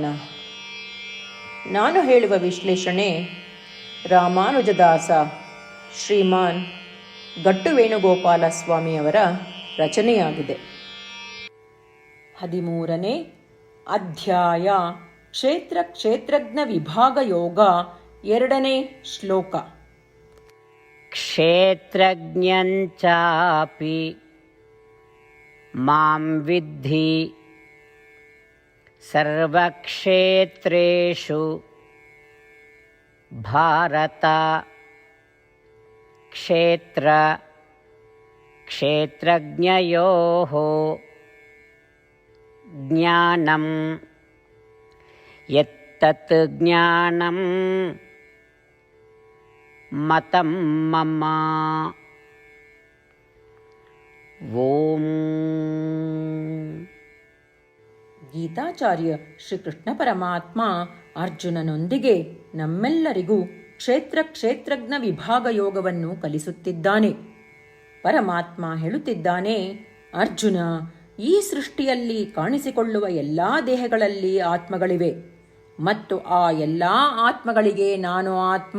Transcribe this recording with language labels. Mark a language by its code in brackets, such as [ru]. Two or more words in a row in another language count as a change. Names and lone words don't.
[kn] ನಾನು ಹೇಳುವ ವಿಶ್ಲೇಷಣೆ ರಾಮಾನುಜದಾಸ ಶ್ರೀಮಾನ್ ಗಟ್ಟು ವೇಣುಗೋಪಾಲ ಸ್ವಾಮಿಯವರ ರಚನೆಯಾಗಿದೆ. 13ನೇ ಅಧ್ಯಾಯ ಕ್ಷೇತ್ರ ಕ್ಷೇತ್ರಜ್ಞ ವಿಭಾಗ ಯೋಗ. 2ನೇ ಶ್ಲೋಕ. [sa] ಕ್ಷೇತ್ರಜ್ಞಂಚಾಪಿ ಮಾಂ ವಿದ್ಧಿ ಸರ್ವಕ್ಷೇತ್ರೇಷು ಭಾರತ. ಕ್ಷೇತ್ರ ಕ್ಷೇತ್ರಜ್ಞಯೋಃ ಜ್ಞಾನಂ ಯತ್ತತ್ ಜ್ಞಾನಂ ಮತಂ ಮಮ. ಓಂ. [kn] ಗೀತಾಚಾರ್ಯ ಶ್ರೀಕೃಷ್ಣ ಪರಮಾತ್ಮ ಅರ್ಜುನನೊಂದಿಗೆ ನಮ್ಮೆಲ್ಲರಿಗೂ ಕ್ಷೇತ್ರ ಕ್ಷೇತ್ರಜ್ಞ ವಿಭಾಗ ಯೋಗವನ್ನು ಕಲಿಸುತ್ತಿದ್ದಾನೆ. ಪರಮಾತ್ಮ ಹೇಳುತ್ತಿದ್ದಾನೆ, ಅರ್ಜುನ, ಈ ಸೃಷ್ಟಿಯಲ್ಲಿ ಕಾಣಿಸಿಕೊಳ್ಳುವ ಎಲ್ಲ ದೇಹಗಳಲ್ಲಿ ಆತ್ಮಗಳಿವೆ ಮತ್ತು ಆ ಎಲ್ಲ ಆತ್ಮಗಳಿಗೆ ನಾನು ಆತ್ಮ.